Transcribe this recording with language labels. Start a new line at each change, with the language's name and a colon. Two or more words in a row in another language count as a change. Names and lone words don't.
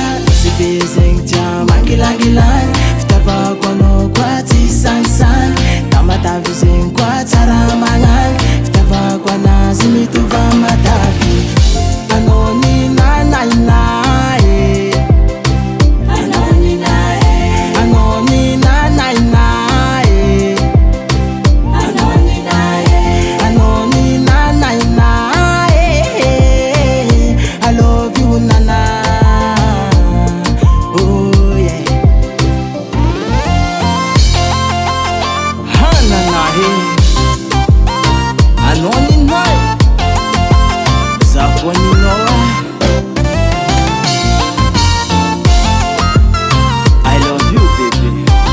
Malagasy: Nosy be zegny tia mangilangilangy, fitiavako anao koa tsy sangisangy, tamatavy zegny koa tsara magnangy, fitiavako anazy mitovy matavy. Anao ny nanainae, anao ny nae, anao ny nanainae, anao ny nae, anao ny nanainae,
English: I love you nana. Oh yeah.
Malagasy: Hananahe, anao ny nae, zaho koa ninao.
English: I love you baby.